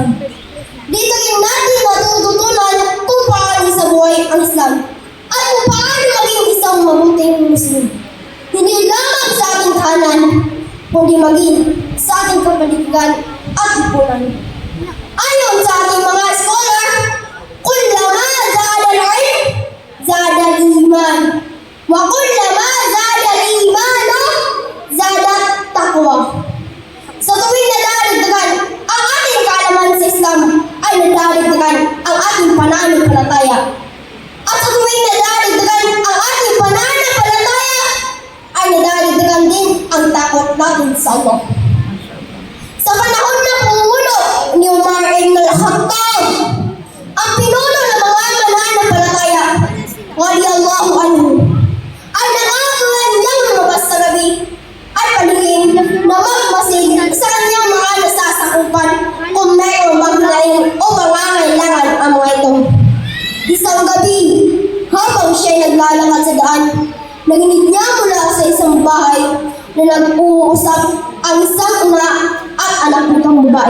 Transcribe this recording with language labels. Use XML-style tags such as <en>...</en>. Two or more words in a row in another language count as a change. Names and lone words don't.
<tl>Dito rin natin matututunan kung paano sa buhay ang Islam at kung paano maging isang mabuting Muslim. Hindi lamang sa ating tahanan, kundi maging sa ating kapaligiran at lipunan. Ayon sa ating mga scholar,</tl> <ar>كلما زاد العلم، زاد الإيمان. وكلما زاد الإيمان، زاد التقوى.</ar> <tl>Sa tuwing nadaragdagan ang ating kaalaman sa Islam, ay nadaragdagan ang ating pananampalataya. At sa tuwing nadaragdagan ang ating pananampalataya, ay nadaragdagan din ang takot natin sa Allah. Sa panahon ng pumulo ni Umar ibn al-Khattab, ang pinuno ng mga mananampalataya,</tl> <ar>رضي الله عنه,</ar> <tl>ay nangangahulugan niyang lumabas sa gabi at palihim na magmasid sa kanyang mga nasasakupan kung mayroong maglaing o pangangailangan ang mga ito. Isang gabi, habang siya'y naglalakad sa daan, narinig niya mula sa isang bahay na nag-uusap ang isang ina at anak nitong babae.</tl>